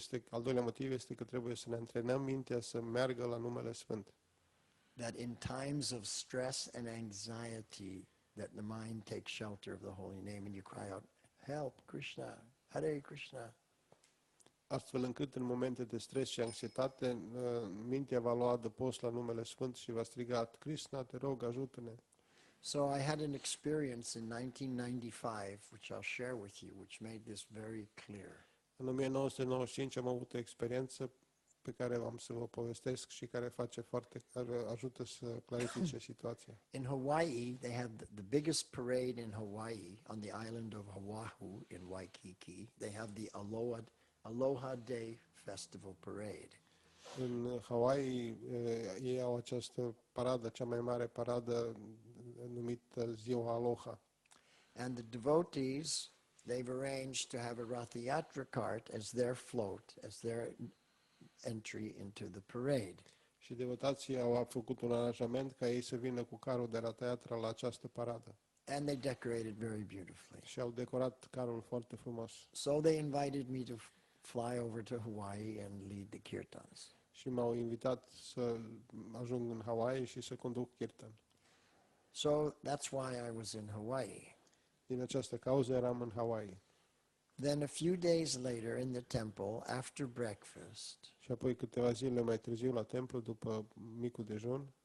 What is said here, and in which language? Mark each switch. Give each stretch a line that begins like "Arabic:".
Romanian: Al doilea motiv este că trebuie să ne antrenăm mintea să meargă la numele Sfânt.
English: That in times of stress and anxiety, that the mind takes shelter of the holy name and you cry out, help, Krishna, Hare Krishna.
Romanian: Astfel încât în momente de stres și anxietate, mintea va lua adăpost la numele Sfânt și va striga, Krishna, te rog, ajută-ne.
English: So I had an experience in 1995, which I'll share with you, which made this very clear.
Romanian: În 1995 am avut o experiență pe care am să vă povestesc și care ajută să clarifice situația.
English: In Hawaii, they had the biggest parade in Hawaii, on the island of Oahu in Waikiki. They have the Aloha Day Festival Parade.
Romanian: În Hawaii ei au această paradă, cea mai mare paradă numită Ziua Aloha.
English: And the devotees, they've arranged to have a Ratha Yatra cart as their float, as their entry into the parade.
Romanian: Și devotații au făcut un aranjament ca ei să vină cu carul de Ratha Yatra la această paradă.
English: And they decorated very beautifully.
Romanian: Și au decorat carul foarte frumos.
English: So they invited me to fly over to Hawaii and lead the kirtans.
Romanian: Și m-au invitat să ajung în Hawaii și să conduc kirtan.
English: So that's why I was in Hawaii.
Romanian: Din această cauză eram în Hawaii.
English: Then a few days later in the temple, after breakfast,
Romanian: Și apoi câteva zile mai târziu la templu, după micul dejun,